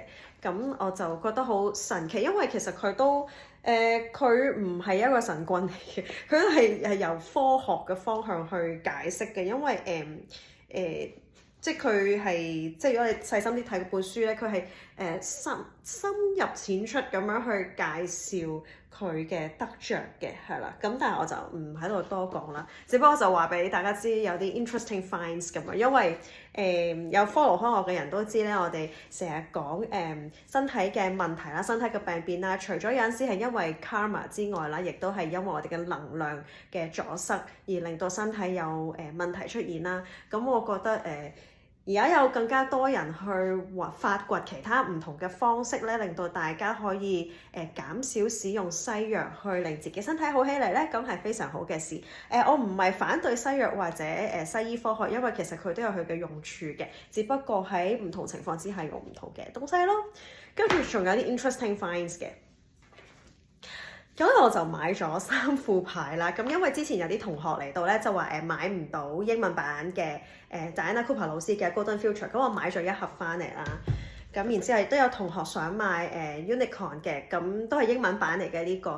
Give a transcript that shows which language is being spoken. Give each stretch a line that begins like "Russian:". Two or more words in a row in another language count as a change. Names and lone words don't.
Cantonese: 咁我就覺得好神奇，因為其實佢佢唔係一個神棍嚟嘅，佢都係由科學嘅方向去解釋嘅，因為即係佢係即係如果你細心啲睇本書咧，佢係深入淺出咁樣去介紹佢嘅得着嘅，係啦。咁但係我就唔喺度多講啦，只不過就話俾大家知有啲
English: interesting finds
Cantonese: 咁樣，因為有 follow 開我嘅人都知咧，我哋成日講身體嘅問題啦、身體嘅病變啦，除咗有陣時係因為 karma 之外啦，亦都係因為我哋嘅能量嘅阻塞而令到身體有問題出現啦。咁我覺得而家有更加多人去發掘其他唔同嘅方式咧，令到大家可以減少使用西藥去令自己身體好起嚟咧，咁係非常好嘅事。我唔係反對西藥或者西醫科學，因為其實佢都有佢嘅用處嘅，只不過喺唔同情況之下用唔同嘅東西咯。跟住仲有啲
English: interesting finds
Cantonese: 嘅。咁我就買咗3副牌啦。咁因為之前有啲同學嚟到咧，就話買唔到英文版嘅Diana Cooper 老師嘅 Golden Future，咁我買咗1盒翻嚟啦。咁然之後亦都有同學想買Unicorn 嘅，咁都係英文版嚟嘅呢個。